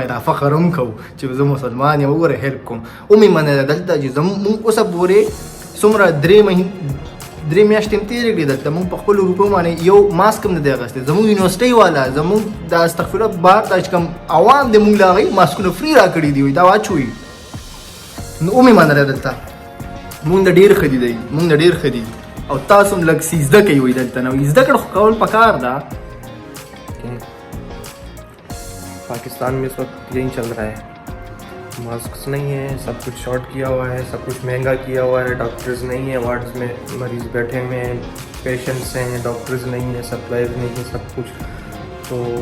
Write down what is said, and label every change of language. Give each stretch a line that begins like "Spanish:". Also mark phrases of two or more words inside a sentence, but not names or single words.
Pashto: باندې فخر هم کوو چې زه مسلمان یم وګوره هیلپ کوم ومې منله دلته چې زمونږ اوسه پورې څومره 3 میاشتې هم تېرې کړې دلته مونږ په خپلو روپیو باندې یو ماسک هم نه دی اخیستی زمونږ یونیورسټۍ والا زمونږ د
Arabic: استغفر الله
Pashto: بهر دا چې کوم عوام دی مونږ له هغوی ماسکونه فري راکړي دي وایي دا واچوئ نو ومې منله دلته مونږ د ډېر ښه دي مونږ د ډېر ښه دي او تاسو هم لږ څه زده کوئ وایي دلته نه وایي زده کړه خو کول پکار ده
Urdu: پاکستان میں اس وقت یہی چل رہا ہے ماسک نہیں ہے سب کچھ شارٹ کیا ہوا ہے سب کچھ مہنگا کیا ہوا ہے ڈاکٹرز نہیں ہے وارڈز میں مریض بیٹھے ہوئے ہیں پیشنٹس ہیں ڈاکٹرز نہیں ہے سپلائیز نہیں ہے سب کچھ تو